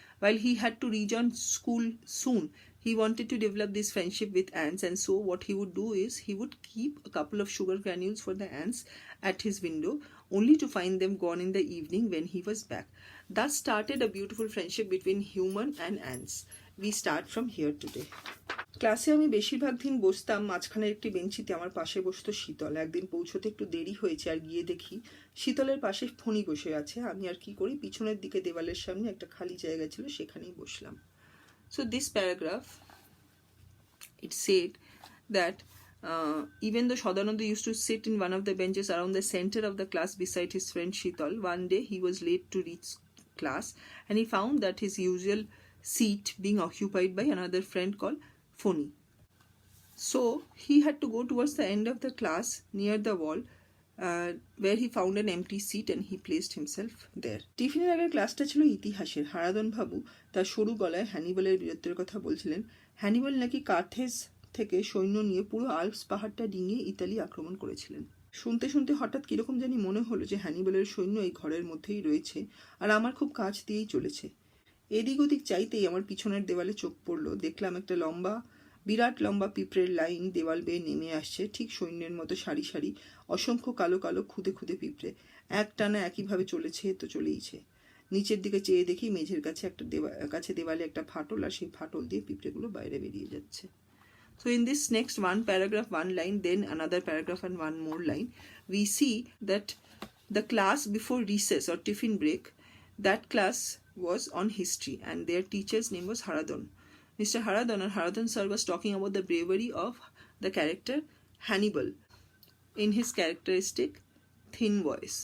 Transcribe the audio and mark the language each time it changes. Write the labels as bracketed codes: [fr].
[en] While he had to rejoin school soon, he wanted to develop this friendship with ants, and so what he would do is he would keep a couple of sugar granules for the ants at his window, only to find them gone in the evening when he was back. Thus started a beautiful friendship between human and ants. We start from here today. [bn] ক্লাসে আমি বেশিরভাগ দিন বসতাম মাঝখানের একটি বেঞ্চিতে, আমার পাশে বসতো শীতল। একদিন পৌঁছতে একটু দেরি হয়েছে, আর গিয়ে দেখি শীতলের পাশে ফণি বসে আছে। আমি আর কি করি, পিছনের দিকে দেওয়ালের সামনে একটা খালি জায়গা ছিল, সেখানেই বসলাম। [en] So this paragraph, it said that even though Shodanonder used to sit in one of the benches around the center of the class beside his friend Shital, one day he was late to reach class, and he found that his usual seat being occupied by another friend called Phony. So he had to go towards the end of the class near the wall, where he found an empty seat and he placed himself there. [bn] টিফিনের আগের ক্লাসটা ছিল ইতিহাসের। হারাধন বাবু তার সরু গলায় হ্যানিবলের বীরত্বের কথা বলছিলেন। হ্যানিবল নাকি কার্থেজ থেকে সৈন্য নিয়ে পুরো আল্পস পাহাড়টা ডিঙিয়ে ইতালি আক্রমণ করেছিলেন। শুনতে শুনতে হঠাৎ কিরকম জানি মনে হলো যে হ্যানিবলের সৈন্য এই ঘরের মধ্যেই রয়েছে, আর আমার খুব কাছ দিয়েই চলেছে। এদিক ওদিক চাইতেই আমার পিছনের দেওয়ালে চোখ পড়লো। দেখলাম একটা বিরাট লম্বা পিঁপড়ের লাইন দেওয়াল বেয়ে নেমে আসছে, ঠিক সৈন্যের মতো সারি সারি, অসংখ্য কালো কালো খুদে খুদে পিঁপড়ে একটানা একইভাবে চলেছে তো চলেইছে। নিচের দিকে চেয়ে দেখি মেঝের কাছে দেওয়ালে একটা ফাটল, আর সেই ফাটল দিয়ে পিঁপড়েগুলো বাইরে বেরিয়ে যাচ্ছে। [en] So in this next one paragraph, one line, then another paragraph and one more line, we see that the class before recess or tiffin break, that class was on history, and their teacher's name was Haradon. Mr. Haradon, or Haradon sir, was talking about the bravery of the character Hannibal in his characteristic thin voice.